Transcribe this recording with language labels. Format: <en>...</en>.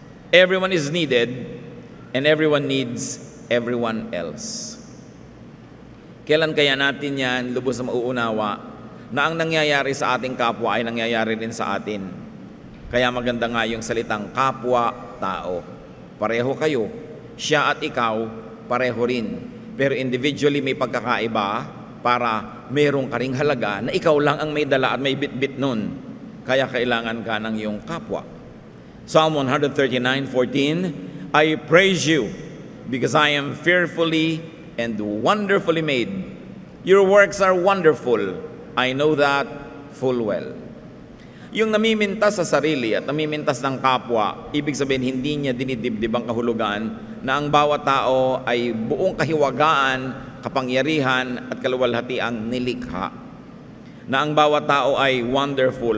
<en>Everyone is needed and everyone needs everyone else.</en> <tl>Kailan kaya natin yan lubos na mauunawa na ang nangyayari sa ating kapwa ay nangyayari din sa atin? Kaya maganda nga yung salitang kapwa-tao. Pareho kayo. Siya at ikaw, pareho rin. Pero individually may pagkakaiba para merong karing halaga na ikaw lang ang may dala at may bit-bit nun. Kaya kailangan ka ng iyong kapwa.</tl> <en>Psalm 139:14, I praise you because I am fearfully and wonderfully made. Your works are wonderful. I know that full well.</en> <tl>Yung namimintas sa sarili at namimintas ng kapwa, ibig sabihin hindi niya dinidibdib ang kahulugan na ang bawat tao ay buong kahiwagaan, kapangyarihan at kaluwalhatiang nilikha. Na ang bawat tao ay wonderful.</tl>